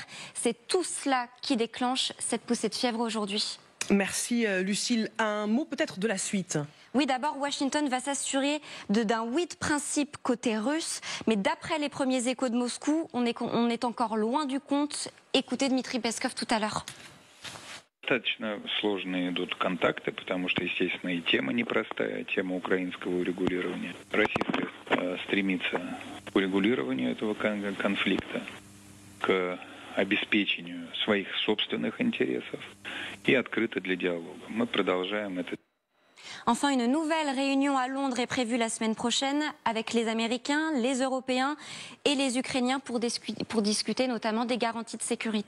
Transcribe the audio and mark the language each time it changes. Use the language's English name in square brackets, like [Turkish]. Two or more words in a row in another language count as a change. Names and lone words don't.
[French] C'est tout cela qui déclenche cette poussée de fièvre aujourd'hui. Merci Lucille. Un mot peut-être de la suite. Oui, d'abord, Washington va s'assurer d'un oui de principe côté russe, mais d'après les premiers échos de Moscou, on est encore loin du compte. Écoutez Dmitri Peskov tout à l'heure. [Russian] Достаточно сложные идут контакты, потому что, естественно, и тема непростая, тема украинского урегулирования. Россия стремится к урегулированию этого конфликта, к обеспечению своих собственных интересов и открыто для диалога. Мы продолжаем это. [French] Enfin, une nouvelle réunion à Londres est prévue la semaine prochaine avec les Américains, les Européens et les Ukrainiens pour discuter notamment des garanties de sécurité.